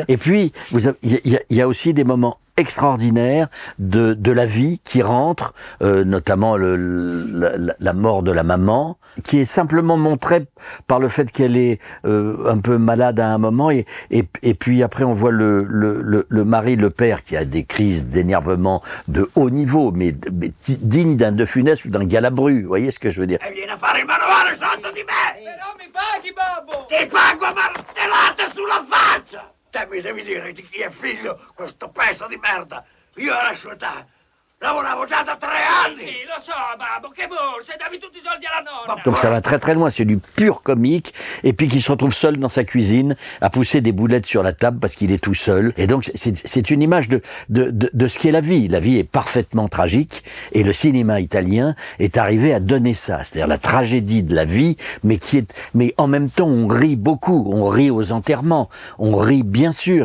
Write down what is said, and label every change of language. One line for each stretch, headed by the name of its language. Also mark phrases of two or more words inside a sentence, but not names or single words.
French: Et puis, il y a aussi des moments extraordinaire de la vie qui rentre, notamment la mort de la maman, qui est simplement montrée par le fait qu'elle est un peu malade à un moment, et puis après on voit le mari, le père, qui a des crises d'énervement de haut niveau, mais digne d'un De Funès ou d'un Galabru, vous voyez ce que je veux dire?
Italian: E vieni a fare il manovale sotto di me! Però mi paghi, babbo! Ti pago a martellate sulla faccia! Te mi devi dire di chi è figlio questo pezzo di merda. Io alla sua età lavoravo già da 3 anni. Sì, lo so, babbo, che borse, davi tutti i soldi alla nonna.
French: Donc ça va très très loin, c'est du pur comique, et puis qui se retrouve seul dans sa cuisine à pousser des boulettes sur la table parce qu'il est tout seul. Et donc c'est une image de ce qu'est la vie. La vie est parfaitement tragique, et le cinéma italien est arrivé à donner ça, c'est-à-dire la tragédie de la vie, mais en même temps on rit beaucoup, on rit aux enterrements, on rit bien sûr.